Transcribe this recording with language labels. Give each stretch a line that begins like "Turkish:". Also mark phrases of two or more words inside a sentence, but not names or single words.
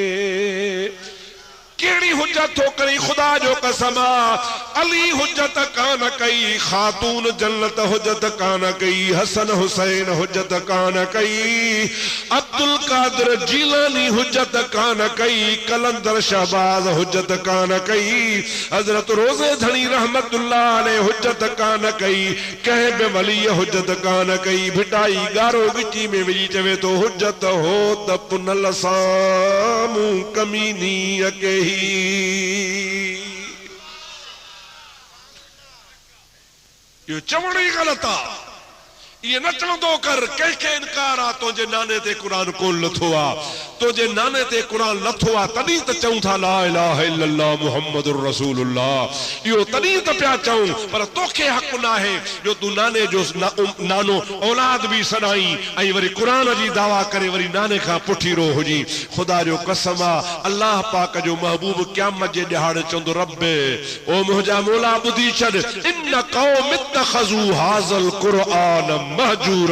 Sindhi: केड़ी हुज्जत हो करी खुदा जो कसम अली हुज्जत कान कई खातून जन्नत हुज्जत कान कई हसन हुसैन हुज्जत कान कई अब्दुल कादिर जीलानी हुज्जत कान कई कलंदर शहबाज हुज्जत कान कई हजरत रोजे धनी
Arabic: رحمة الله عليه
Sindhi: हुज्जत कान कई कंहिं बि वली हुज्जत कान कई। भिटाई गारो गिची में विझी चवे तो हुज्जत हो त पुनल साम्हूं कमीनी अकेही। यो चवण ही गलत आ। ये न चवंदो कर कंहिंखे इनकार आ तुंहिंजे नाने ते क़ुरान कोन लथो आ। तुंहिंजे नाने ते क़ुरान लथो आ तॾहिं त चऊं था
Arabic: لا إله إلا الله محمد رسول الله.
Sindhi: इहो तॾहिं त पिया चऊं पर तोखे हक़ न आहे जो तूं नाने जो नानो औलाद बि सॾाई ऐं वरी क़ुरान जी दावा करे वरी नाने खां पुठीरो हुजी। ख़ुदा जो कसम आ अल्लाह पाक जो महबूब क़यामत जे ॾिहाड़े चवंदो रब्बे ओ मुंहिंजा मौला ॿुधी छॾ
Arabic: إن قوم اتخذوا هذا القرآن مهجورا.